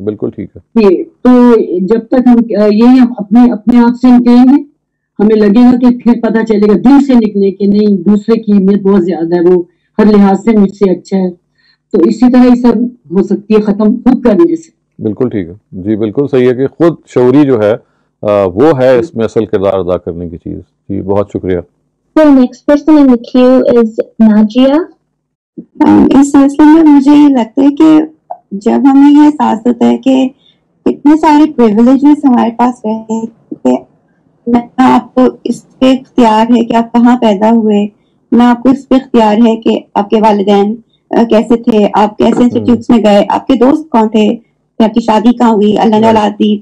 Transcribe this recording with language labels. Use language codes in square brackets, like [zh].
[ur] بالکل ٹھیک ہے. تو جب تک ہم یہی اپنے آپ سے نکلیں گے، ہمیں لگے گا کہ پھر پتہ چلے گا دل سے نکلے کہ نہیں، دوسرے کی اہمیت بہت زیادہ ہے، وہ ہر لحاظ سے مجھ سے اچھا ہے. تو اسی طرح یہ سب ہو سکتی ہے ختم خود کرنے سے. بالکل ٹھیک ہے جی، بالکل صحیح ہے کہ خود شعوری جو ہے وہ ہے اس میں اصل کردار ادا کرنے کی چیز. جی بہت شکریہ. [en] The next person in the queue is Najia. [ur] اس سلسلے میں مجھے یہ لگتا ہے کہ جب ہمیں یہ احساس ہوتا ہے کہ اتنے سارے پریویلیجز ہمارے پاس رہے کہ نہ آپ کو اس پہ اختیار ہے کہ آپ کہاں پیدا ہوئے، نہ آپ کو اس پہ اختیار ہے کہ آپ کے والدین کیسے تھے، آپ کیسے انسٹیٹیوٹس میں گئے، آپ کے دوست کون تھے، پھر آپ کی شادی کہاں ہوئی، اللہ نے اولاد دی.